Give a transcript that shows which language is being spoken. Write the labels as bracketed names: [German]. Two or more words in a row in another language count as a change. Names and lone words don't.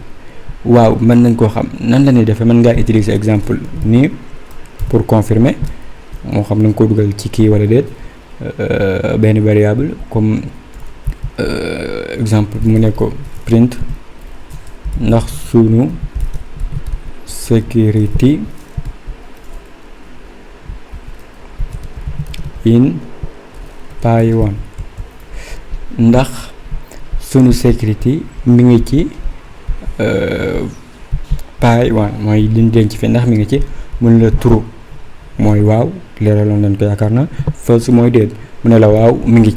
[Wolof] waaw mën nañ koo xam nan la ñuy defee mën ngaa utiliser exemple nii [French] pour confirmer [Wolof] moo xam na nga ko dugal ci kii wala déet benn variable [French] comme exemple [Wolof] mu ne ko print ndax sunu [English] security in Python [Wolof] ndax sunu security mi ngi ci Python mooy liñ denc fi ndax mi ngi ci mun la true mooy waaw leeraloon nañ ko yaakaar na false mooy déet mu ne la waaw mi ngi ci.